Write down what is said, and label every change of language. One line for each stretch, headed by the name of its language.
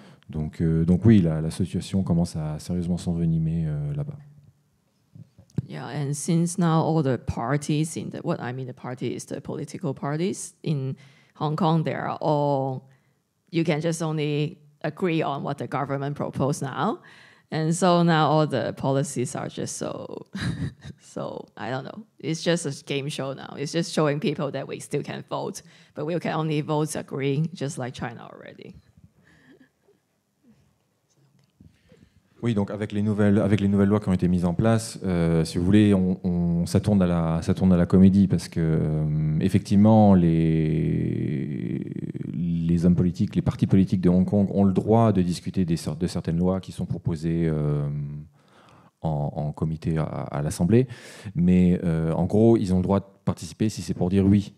French: Donc oui, la situation commence à sérieusement s'envenimer là-bas.
English: Yeah, and since now all the parties in what I mean the party is the political parties in Hong Kong, they are all, you can just only agree on what the government proposed now. And so now all the policies are just so, I don't know. It's just a game show now. It's just showing people that we still can vote, but we can only vote agree, just like China already.
French: Oui, donc avec les nouvelles lois qui ont été mises en place, si vous voulez, ça tourne à la comédie parce que effectivement les hommes politiques, les partis politiques de Hong Kong ont le droit de discuter de certaines lois qui sont proposées en comité à l'Assemblée, mais en gros, ils ont le droit de participer si c'est pour dire oui.